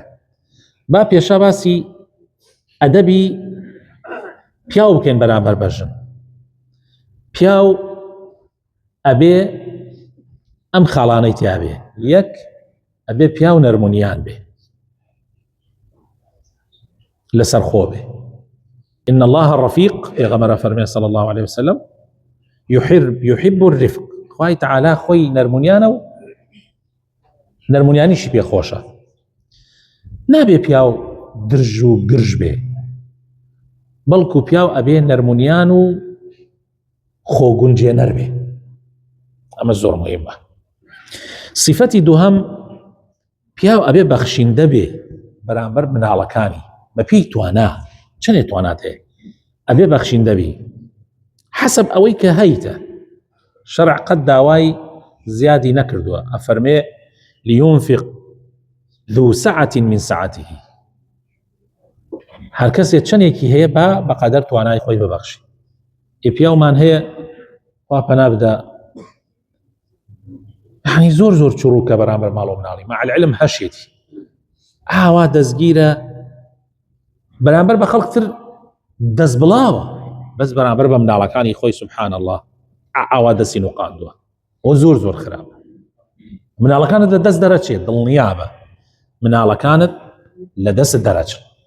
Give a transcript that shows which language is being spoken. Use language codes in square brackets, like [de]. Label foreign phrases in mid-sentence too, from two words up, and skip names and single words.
[ckb] با پێشا باسی ئەدەبی پیاو بکەین بەرامبەر بە ژن. پیاو ئەبێ ئەم خاڵانەی تیابێ، یەک ئەبێ پیاو نەرمونیان بێ لەسەر خۆ بێ. [ar] إن الله الرفيق [ckb] پێغەمبەر فەرمێ [ar] صلى الله عليه وسلم يحب الرفق. [ckb] خوای تعالی خۆی نەرمونیانە و نەرمونیانیشی پێ خۆشە. نابێ پیاو درژ و گرژ بێ، بەڵکو پیاو ئەبێ نەرمونیان و خۆگونجێنەر بێ. ئەمە زۆر مهمە. صفەتی دووهەم پیاو ئەبێ بەخشیندە بێ بەرامبەر مناڵەکانی بە پێی توانا. چەندێ توانات هەیە ئەبێ بەخشیندە بێ حەسەب ئەوەی کە هەیتە. شەرع قەت داوای زیادی نەکردووە. [ar] ئەفەرمێ لينفق ذو سعة من سعته. [ckb] هەر کەسێ چەندێکی هەیە بە قەدەر توانای خۆی ببەخشی. پیاومان هەیە خوا پەنا بدە یعنی زۆر چڕووکە بەرامبەر ماڵ و مناڵی، [ar] مع العلم [ckb] هەشێتی ئاوا دەستگیرە بەرامبەر بە خەڵکتر دەست بڵاوە، بەس بەرامبەر بە مناڵەکانی خۆی [ar] سبحان الله [ckb] ئاوا دەستی نوقاندووە و زۆر خراپە. مناڵەکانت لە دەست دەرەچێت دڵنیابە مناڵەکانت لە دەست دەرەچێت.